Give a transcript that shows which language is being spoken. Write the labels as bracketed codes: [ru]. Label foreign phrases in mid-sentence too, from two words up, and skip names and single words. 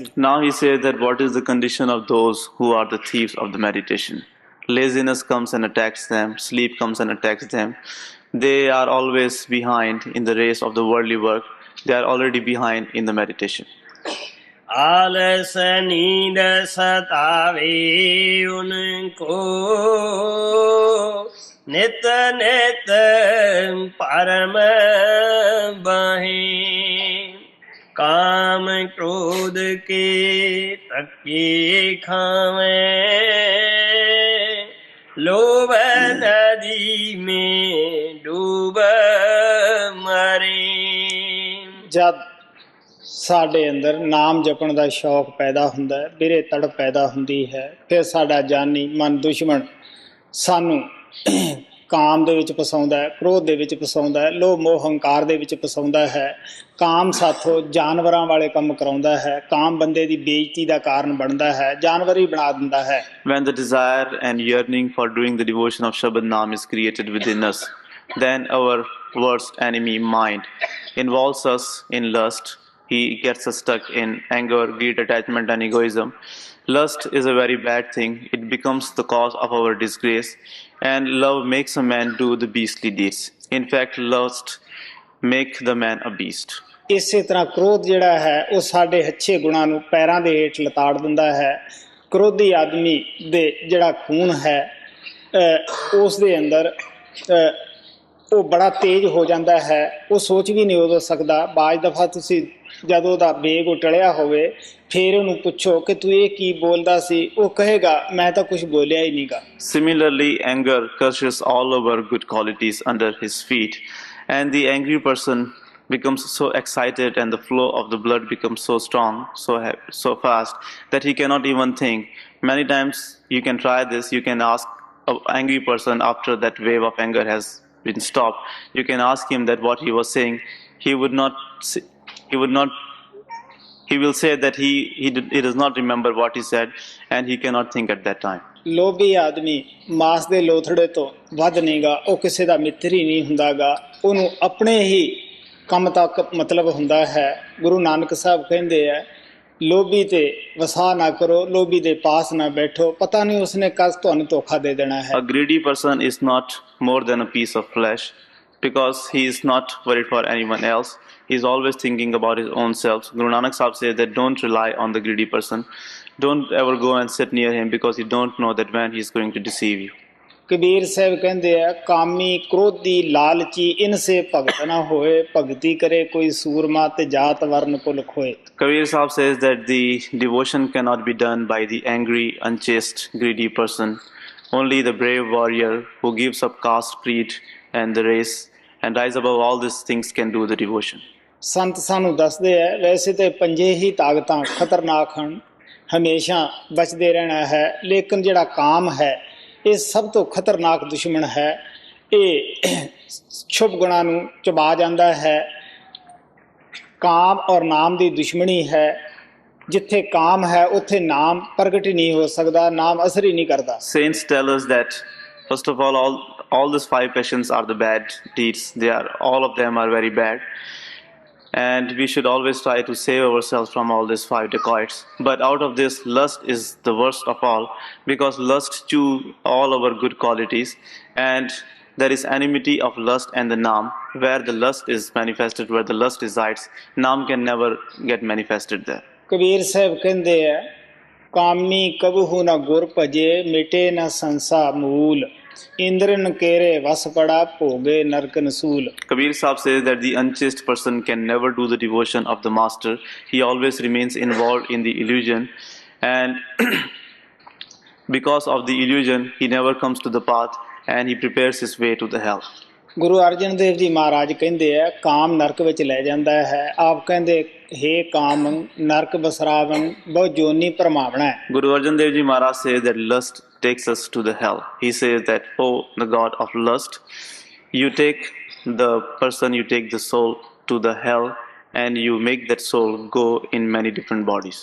[en] Now he says that what is the condition of those who are the thieves of the meditation? Laziness comes and attacks them, sleep comes and attacks them. They are always behind in the race of the worldly work. They are already behind in the meditation. [hi] आलस नींद सतावे उनको, नित नित परम बही। काम क्रोध के तके खावे, लोभ नदी में डूब मरे। [pa] ਜਦ ਸਾਡੇ ਅੰਦਰ ਨਾਮ ਜਪਣ ਦਾ ਸ਼ੌਕ ਪੈਦਾ ਹੁੰਦਾ ਹੈ, ਵੀਰੇ ਤੜਪ ਪੈਦਾ ਹੁੰਦੀ ਹੈ, ਫਿਰ ਸਾਡਾ ਜਾਨੀ ਮਨ ਦੁਸ਼ਮਣ ਸਾਨੂੰ ਕਾਮ ਦੇ ਵਿੱਚ ਫਸਾਉਂਦਾ ਹੈ, ਕ੍ਰੋਧ ਦੇ ਵਿੱਚ ਫਸਾਉਂਦਾ ਹੈ, ਲੋਭ ਮੋਹ ਹੰਕਾਰ ਦੇ ਵਿੱਚ ਫਸਾਉਂਦਾ ਹੈ। ਕਾਮ ਸਾਥੋਂ ਜਾਨਵਰਾਂ ਵਾਲੇ ਕੰਮ ਕਰਾਉਂਦਾ ਹੈ, ਕਾਮ ਬੰਦੇ ਦੀ ਬੇਇੱਜ਼ਤੀ ਦਾ ਕਾਰਨ ਬਣਦਾ ਹੈ, ਜਾਨਵਰ ਹੀ ਬਣਾ ਦਿੰਦਾ ਹੈ। [en] When the desire and yearning for doing the devotion of Shabad Naam is created within us, then our worst enemy, mind, involves us in lust. He gets us stuck in anger, greed, attachment, and egoism. Lust is a very bad thing. It becomes the cause of our disgrace. And love makes a man do the beastly deeds. In fact, lust makes the man a beast. [pa] ਇਸੇ ਤਰ੍ਹਾਂ ਕ੍ਰੋਧ ਜਿਹੜਾ ਹੈ ਉਹ ਸਾਡੇ ਅੱਛੇ ਗੁਣਾਂ ਨੂੰ ਪੈਰਾਂ ਦੇ ਹੇਠ ਲਤਾੜ ਦਿੰਦਾ ਹੈ। ਕ੍ਰੋਧੀ ਆਦਮੀ ਦੇ ਜਿਹੜਾ ਖੂਨ ਹੈ ਉਸ ਦੇ ਅੰਦਰ ਉਹ ਬੜਾ ਤੇਜ਼ ਹੋ ਜਾਂਦਾ ਹੈ, ਉਹ ਸੋਚ ਵੀ ਨਹੀਂ ਉਦੋਂ ਸਕਦਾ। ਬਾਜ ਦਫਾ ਤੁਸੀਂ ਜਦੋਂ ਉਹਦਾ ਵੇਗ ਉਹ ਟਲਿਆ ਹੋਵੇ ਫਿਰ ਉਹਨੂੰ ਪੁੱਛੋ ਕਿ ਤੂੰ ਇਹ ਕੀ ਬੋਲਦਾ ਸੀ, ਉਹ ਕਹੇਗਾ ਮੈਂ ਤਾਂ ਕੁਝ ਬੋਲਿਆ ਹੀ ਨਹੀਂਗਾ। [en] Similarly, anger crushes all our good qualities under his feet, and the angry person becomes so excited and the flow of the blood becomes so strong, so fast that he cannot even think. Many times you can try this. You can ask an angry person after that wave of anger has been stopped. You can ask him that what he was saying. He will say that he does not remember what he said, and he cannot think at that time. [pa] ਲੋਭੀ ਆਦਮੀ ਮਾਸ ਦੇ ਲੋਥੜੇ ਤੋਂ ਵੱਧ ਨਹੀਂਗਾ, ਉਹ ਕਿਸੇ ਦਾ ਮਿੱਤਰ ਹੀ ਨਹੀਂ ਹੁੰਦਾਗਾ, ਉਹਨੂੰ ਆਪਣੇ ਹੀ ਕੰਮ ਤੱਕ ਮਤਲਬ ਹੁੰਦਾ ਹੈ। ਗੁਰੂ ਨਾਨਕ ਸਾਹਿਬ ਕਹਿੰਦੇ ਆ ਲੋਭੀ ਤੇ ਵਸਾ ਨਾ ਕਰੋ, ਲੋਭੀ ਦੇ ਪਾਸ ਨਾ ਬੈਠੋ, ਪਤਾ ਨਹੀਂ ਉਸਨੇ ਕਦ ਤੁਹਾਨੂੰ ਧੋਖਾ ਦੇ ਦੇਣਾ ਹੈ। [en] A greedy person is not more than a piece of flesh, because he is not worried for anyone else. He is always thinking about his own self. Guru Nanak Sahib says that don't rely on the greedy person. Don't ever go and sit near him, because you don't know that when he is going to deceive you. [pa] ਕਬੀਰ ਸਾਹਿਬ ਕਹਿੰਦੇ ਆ, [hi] कामी क्रोधी लालची इनसे भगत ना होए, भगती करे कोई सूरमा ते जात वरन कुल खोए। [en] Kabir Sahib says that the devotion cannot be done by the angry, unchaste, greedy person. Only the brave warrior who gives up caste, creed, and the race and rise above all these things can do the devotion. [pa] ਸੰਤ ਸਾਨੂੰ ਦੱਸਦੇ ਆ, ਵੈਸੇ ਤੇ ਪੰਜੇ ਹੀ ਤਾਕਤਾਂ ਖਤਰਨਾਕ ਹਨ, ਹਮੇਸ਼ਾ ਬਚਦੇ ਰਹਿਣਾ ਹੈ, ਲੇਕਿਨ ਜਿਹੜਾ ਕਾਮ ਹੈ ਇਹ ਸਭ ਤੋਂ ਖਤਰਨਾਕ ਦੁਸ਼ਮਣ ਹੈ। ਇਹ ਸ਼ੁਭ ਗੁਣਾਂ ਨੂੰ ਚਬਾ ਜਾਂਦਾ ਹੈ। ਕਾਮ ਔਰ ਨਾਮ ਦੀ ਦੁਸ਼ਮਣੀ ਹੈ। ਜਿੱਥੇ ਕਾਮ ਹੈ ਉੱਥੇ ਨਾਮ ਪ੍ਰਗਟ ਹੀ ਨਹੀਂ ਹੋ ਸਕਦਾ, ਨਾਮ ਅਸਰ ਹੀ ਨਹੀਂ ਕਰਦਾ। [en] Saints tell us that first of all these five passions are the bad deeds. All of them are very bad. And we should always try to save ourselves from all these five dacoits. But out of this, lust is the worst of all, because lust chew all our good qualities, and there is enmity of lust and the Naam. Where the lust is manifested, where the lust resides, Naam can never get manifested there. [pa] ਕਬੀਰ ਸਾਹਿਬ ਕਹਿੰਦੇ ਆ, [hi] कामी कबहू ना गुर भजे, मिटे ना संसा मूल, इंदरन केरे वस पड़ा, भोगे नरक नसूल। [en] Kabir Sahib says that the unchaste person can never do the devotion of the master. He always remains involved in the illusion, and because of the illusion, he never comes to the path, and he prepares his way to the hell. [pa] ਗੁਰੂ ਅਰਜਨ ਦੇਵ ਜੀ ਮਹਾਰਾਜ ਕਹਿੰਦੇ ਆ, ਕਾਮ ਨਰਕ ਵਿੱਚ ਲੈ ਜਾਂਦਾ ਹੈ। ਆਪ ਕਹਿੰਦੇ, ਹੇ ਕਾਮ ਨਰਕ ਬਸਰਾਵਨ, ਬਹੁਤ ਜੋਨੀ ਭਰਮਾਵਣਾ ਹੈ। [en] Guru Arjan Dev Ji Maharaj says that lust takes us to the hell. He says that, oh, the god of lust, you take the person, you take the soul to the hell, and you make that soul go in many different bodies.